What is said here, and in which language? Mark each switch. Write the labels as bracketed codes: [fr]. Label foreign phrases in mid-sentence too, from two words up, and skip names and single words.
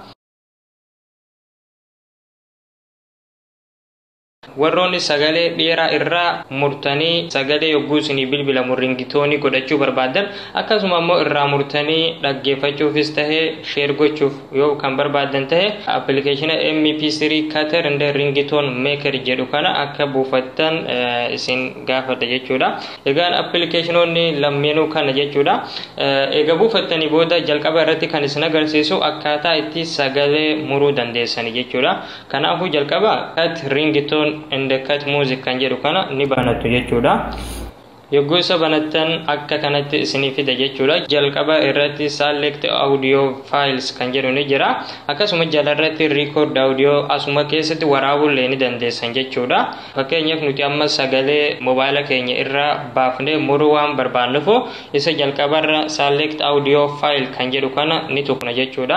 [om] Warroonni sagalee dheeraa irraa murtanii sagalee yogguu isinii bilbilamu ringitoonii godhachuu barbaadan akkasuma immoo irraa murtanii dhaggeeffachuufis tahee share gochuuf yoo kan barbaadan tahee appilikeeshina MP3 cutter and ringtone maker jedhu kana akka buufattan isin gaafadha jechuudha. Egaan appilikeeshinoonni lameenuu kana jechuudha. Egaa buufattanii booda jalqaba irratti kan isin agarsiisu akkaataa itti sagalee muruu dandeessani jechuudha. Kanaafuu jalqaba [en] cut ringtone and cut music [om] kan jedhu kana ni banattu jechuudha. Yogguu isa banattan akka kanatti isinii fida jechuudha. Jalqaba irratti [en] select audio files [om] kan jedhu ni jira. Akkasuma jala irratti [en] record audio [om] asuma keessatti waraabullee ni dandeessan jechuudha. Fakkeenyaaf nuti amma sagalee mobaayila keenya irraa baafnee muruu waan barbaannuuf isa jalqabarra [en] select audio file [om] kan jedhu kana ni tuqna jechuudha.